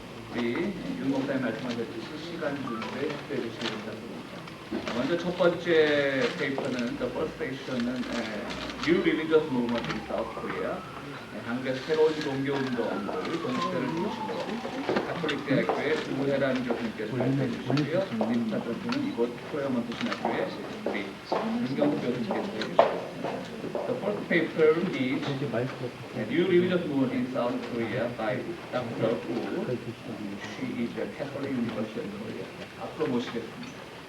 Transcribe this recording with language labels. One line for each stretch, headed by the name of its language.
Korean: 우리 윤 목사님 말씀하셨듯이 시간 준비에 협조해 주시기 바랍니다. 먼저 첫 번째 페이퍼는
English: the first session은 New Religious Movement in South Korea.
Korean: 한국의 새로운 종교운동을 공시를 주시고 가톨릭 대학교의 우혜란 교수님께서 발표해 주시고요. 님사 교수는 이곳 프레어먼트 신학교의 우리 윤경수 교수님께서 해주시고
English: The first paper is New Religious Movement in South Korea by Dr. Wu. She is a Catholic University of Korea.
Korean: 앞으로 모시겠습니다.